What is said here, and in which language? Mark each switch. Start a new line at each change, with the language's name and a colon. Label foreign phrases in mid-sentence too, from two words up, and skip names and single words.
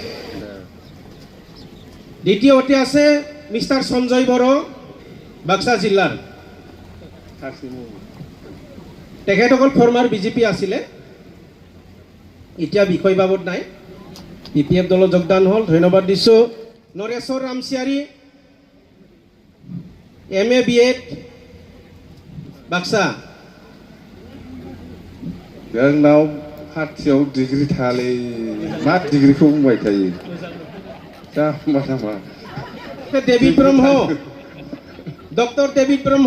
Assamese: দ্বিতীয়তে আছে মিষ্টাৰ সঞ্জয় বড়ো বাক্সা জিলাৰ তেখেতসকল ফৰ্মাৰ বিজেপি আছিলে এতিয়া বিষয় বাবদ নাই PPF দলত যোগদান হ'ল ধন্যবাদ দিছোঁ নৰেশ্বৰ ৰামচিয়াৰী MA BEd बाक्सा
Bodo: जोंनाव पार्टियाव डिग्री थालै मा डिग्रीखौ बुंबाय थायो जाम्बा जाम्बा डेभिड ब्रह्म डक्टर डेभिड ब्रह्म